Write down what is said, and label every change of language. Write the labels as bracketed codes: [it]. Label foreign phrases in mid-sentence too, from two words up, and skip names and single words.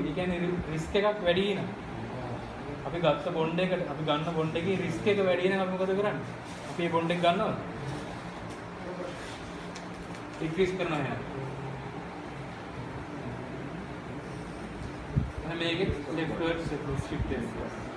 [si] ඒ කියන්නේ රිස්ක් එකක් වැඩි වෙනවා. අපි ගත්ත බොන්ඩ් එකට අපි ගන්න බොන්ඩ් එකේ රිස්ක් එක වැඩි වෙනවා අපි මොකද කරන්නේ? අපි මේ බොන්ඩ් එක ගන්නවද? ඩික්‍රීස් කරනවා එහෙනම්. එහෙනම් මේකේ [en] left word shift [si] වෙනවා.